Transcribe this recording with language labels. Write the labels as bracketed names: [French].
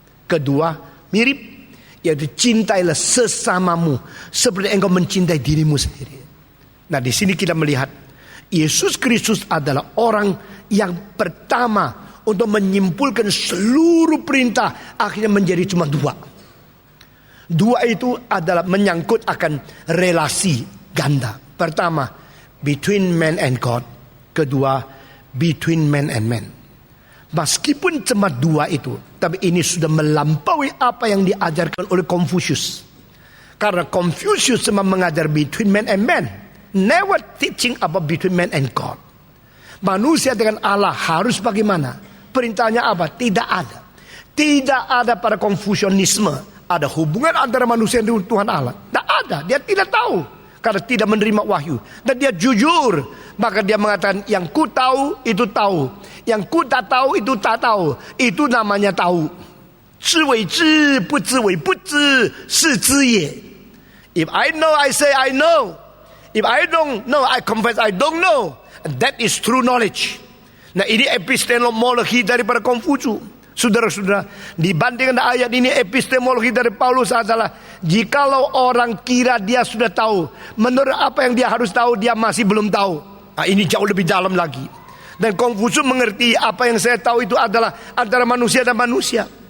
[Indonesian] Kedua, mirip, yaitu cintailah sesamamu seperti engkau mencintai dirimu sendiri. Nah di sini kita melihat Yesus Kristus adalah orang yang pertama untuk menyimpulkan seluruh perintah akhirnya menjadi cuma 2. 2 itu adalah menyangkut akan relasi ganda. Pertama, [English] between man and God. [Indonesian] Kedua, [English] between man and man. [Indonesian] Meskipun cuma 2 itu, tapi ini sudah melampaui apa yang diajarkan oleh Konfusius. Karena [English] Confucius [Indonesian] cuma mengajar [English] between man and man, never teaching about between man and God. [Indonesian] Manusia dengan Allah harus bagaimana? Perintahnya apa? Tidak ada. Tidak ada pada Konfusianisme ada hubungan antara manusia dengan Tuhan Allah. Tidak ada. Dia tidak tahu karena tidak menerima wahyu. Dan dia jujur. Maka dia mengatakan yang ku tahu itu tahu, yang ku tak tahu itu tak tahu. Itu namanya tahu. [Chinese] 知为知，不知为不知，是知也。 [English] If I know, I say I know. If I don't know, I confess I don't know. And that is true knowledge. [Indonesian] Nah, ini epistemologi daripada Konfusius. Saudara-saudara, dibandingkan ayat ini, epistemologi dari Paulus adalah jikalau orang kira dia sudah tahu, menurut apa yang dia harus tahu, dia masih belum tahu. Nah, ini jauh lebih dalam lagi. Dan Konfusius mengerti apa yang saya tahu itu adalah antara manusia dan manusia.